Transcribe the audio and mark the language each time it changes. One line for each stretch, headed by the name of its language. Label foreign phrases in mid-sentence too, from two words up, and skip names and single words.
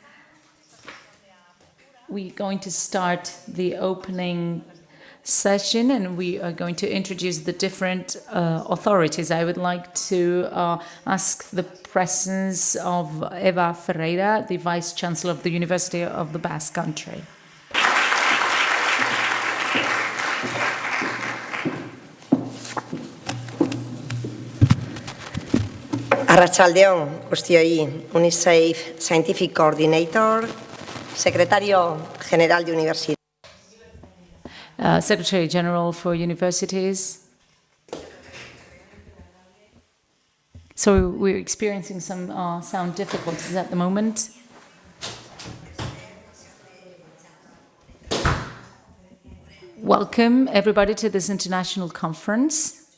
English: We're going to start the opening session and we are going to introduce the different authorities. I would like to ask the presence of Eva Pereira, the Vice Chancellor of the University of the Basque Country.
Basque: Arratsaldeon guztioi, UNISAFE
English: Scientific Coordinator,
Spanish: Secretario General de Universidad.
English: Secretary General for Universities. So we're experiencing some sound difficulties at the moment. Welcome everybody to this international conference.